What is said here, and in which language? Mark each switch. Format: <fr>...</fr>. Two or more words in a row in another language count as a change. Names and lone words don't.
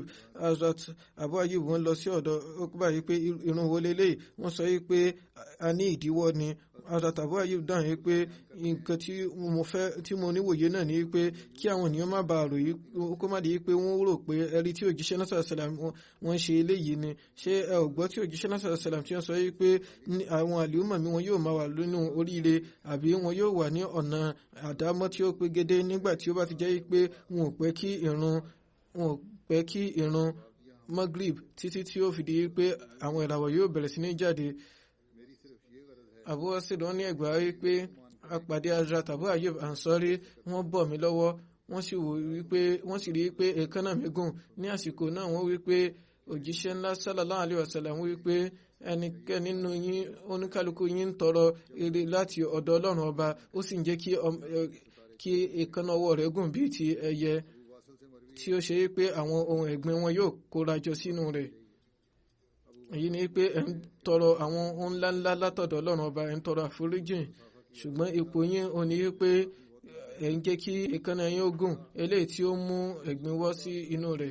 <yo>Hazrat Abu Ayyub wọ́n lọ sí ọ̀dọ̀ Uqba yìí pé irun wo lélẹ́yìí, wọ́n sọ yìí pé a ní ìdíwọ́ ni. Hazrat Abu Ayyub dáhùn yìí pé nǹkan tí mo níwòye náà ni pé kí àwọn ènìyàn má bàa rò yìí kó má di pé wọ́n rò pé ẹ̀rí tí òjíṣẹ́ náà</yo> <ar>صلى الله عليه وسلم</ar> <yo>wọ́n ṣe eléyìí ni. Ṣé ẹ ò gbọ́ tí òjíṣẹ́ náà</yo> <ar>صلى الله عليه وسلم</ar> <yo>tí wọ́n sọ yìí pé àwọn àlùmọ̀ mi wọn yóò máa wà nínú oríire àbí wọn yóò wà ní ọ̀nà àdámọ́ tí ó pegedé nígbà tí ó bá ti jẹ́ pé wọn ò pẹ́ kí irun Maghrib títí tí ó fi di pé àwọn ìràwọ̀ yóò bẹ̀rẹ̀ sí ní jáde. Abu Wasid wọ́n ní ẹgbàá wí pé apàdé Hazrat Abu Ayyub Ansari wọ́n bọ̀ mí lọ́wọ́ wọ́n sì rí pé èékánná mi gùn. Ní àsìkò náà wọ́n wí pé òjíṣẹ́ ńlá</yo> <ar>صلى الله عليه وسلم</ar> <yo>wí pé ẹnikẹ́ni nínú yín oníkálukú yín ń tọrọ ire láti ọ̀dọ̀ Ọlọ́run ọba, ó sì ń jẹ́ kí èékánná ọwọ́ rẹ̀ gùn bíi ti ẹyẹ tí ó ṣe pé àwọn ohun ẹ̀gbin wọn yóò kóra jọ sínú rẹ̀. Èyí ni pé ẹ̀ ń tọrọ àwọn ohun ńláńlá látọ̀dọ̀ Ọlọ́run ọba, ẹ̀ ń tọrọ àforíjìn, ṣùgbọ́n ipò yín ò ní pé ẹ̀ ń jẹ́ kí èékánná yín ó gùn, eléyìí tí ó mú ẹ̀gbin wọ́ sí inú rẹ̀.</yo>